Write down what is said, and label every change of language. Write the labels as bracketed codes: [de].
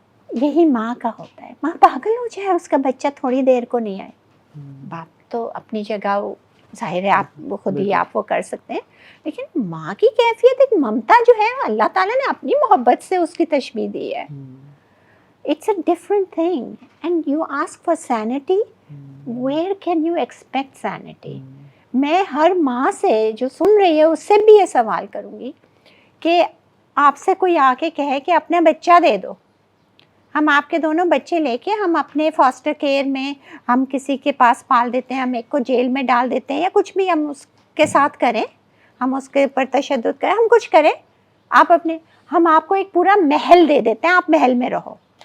[ur] یہی ماں کا ہوتا ہے. ماں پاگل ہو جائے اس کا بچہ تھوڑی دیر کو نہیں آئے, باپ تو اپنی جگہ ظاہر ہے آپ خود ہی آپ وہ کر سکتے ہیں, لیکن ماں کی کیفیت ایک ممتا جو ہے اللہ تعالیٰ نے اپنی محبت سے اس کی تشبیہ دی ہے. [en] It's a different thing. And you ask for sanity, where can you expect sanity? [ur] میں ہر ماں سے جو سن رہی ہے اس سے بھی یہ سوال کروں گی کہ آپ سے کوئی آ کے کہے کہ اپنا بچہ دے دو, ہم آپ کے دونوں بچے لے کے ہم اپنے فاسٹر کیئر میں ہم کسی کے پاس پال دیتے ہیں, ہم ایک کو جیل میں ڈال دیتے ہیں, یا کچھ بھی ہم اس کے ساتھ کریں, ہم اس کے اوپر تشدد کریں, ہم کچھ کریں, ہم آپ کو ایک پورا محل دے دیتے ہیں, آپ محل میں رہو.